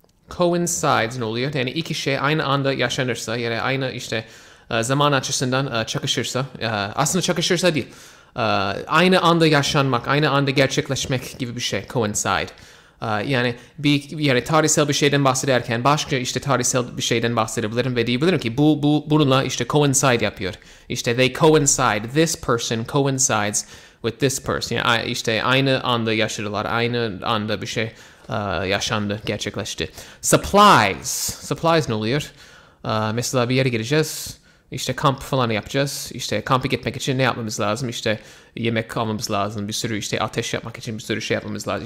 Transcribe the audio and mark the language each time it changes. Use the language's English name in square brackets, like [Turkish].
[Turkish] Coincides ne oluyor? Yani iki şey aynı anda yaşanırsa yani aynı işte zaman açısından çakışırsa. Aslında çakışırsa değil. Aynı anda yaşanmak, aynı anda gerçekleşmek gibi bir şey. Coincide. Yani tarihsel bir şeyden bahsederken başka işte tarihsel bir şeyden bahsedebilirim ve diyebilirim ki bununla işte coincide yapıyor. [English] İşte they coincide. This person coincides with this person. [Turkish] Yani işte aynı anda yaşadılar. Aynı anda bir şey yaşandı, gerçekleşti. Supplies ne oluyor? Mesela bir yere gireceğiz. İşte kamp falan yapacağız. İşte kampa gitmek için ne yapmamız lazım? İşte yemek almamız lazım. Bir sürü işte ateş yapmak için bir sürü şey yapmamız lazım.